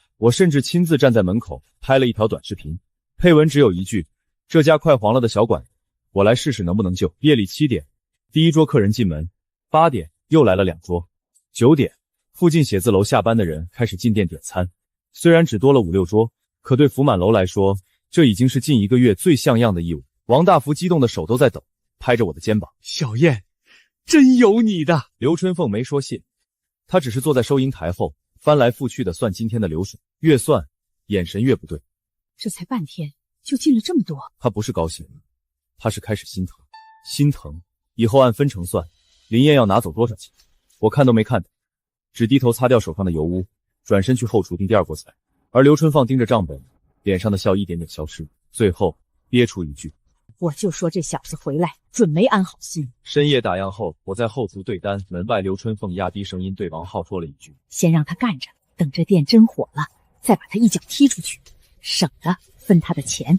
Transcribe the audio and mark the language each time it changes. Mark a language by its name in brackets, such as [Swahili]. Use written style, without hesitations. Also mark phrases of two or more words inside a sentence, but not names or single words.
[Chinese] 我甚至親自站在门口拍了一條短視頻，配文只有一句：這家快黃了的小館子，我來試試能不能救。夜裡7點，第一桌客人進門，8點又來了2桌，9點附近寫字樓下班的人開始進店點餐。雖然只多了5、6桌，可對福滿樓來說，這已經是近1個月最像樣的義務。王大福激動的手都在抖，拍着我的肩膀： 小燕，真有你的！劉春鳳沒說謝，她只是坐在收銀台後，翻來覆去的算今天的流水，越算眼神越不对。這才半天就進了這麼多。她不是高興，她是開始心疼。心疼以後按分成算，林燕要拿走多少錢？我看都沒看的，只低頭擦掉手上的油污，轉身去後廚訂第2鍋菜。而劉春鳳盯着賬本，臉上的笑一點點消失，最後憋出一句： 我就說這小子回來準沒安好心。深夜打烊後，我在後廚對單，門外劉春鳳壓低聲音對王浩說了一句： 先讓他幹着，等這店真火了，再把他一腳踢出去，省得分他的錢。